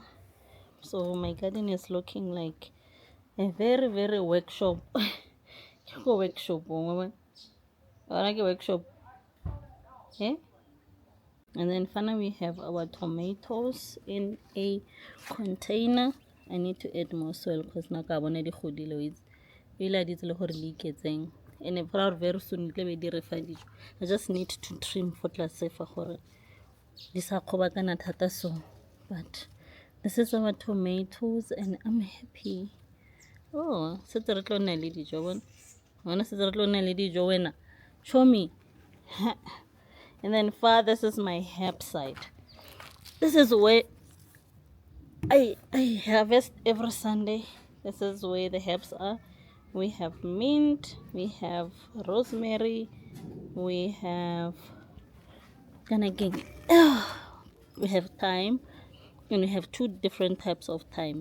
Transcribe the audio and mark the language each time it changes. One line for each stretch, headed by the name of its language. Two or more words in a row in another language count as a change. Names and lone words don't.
English: So my garden is looking like a very workshop. Workshop. Workshop. Yeah. And then finally we have our tomatoes in a container. I need to add more soil because now I want to
Tswana: godile ila di tsele gore le iketseng,
English: and for very soon
Tswana: tle be di re fa dijo.
English: I just need to trim for
Tswana: tlase fa gore di sa khobatana thata.
English: So but this is our tomatoes and I'm happy.
Tswana: Oh, setse re tlo nna le dijo bona. Bona setse re tlo nna le dijo wena.
English: Show me. And then this is my herb side. This is where I harvest every Sunday. This is where the herbs are. We have mint, we have rosemary, we have we have thyme, and we have two different types of thyme.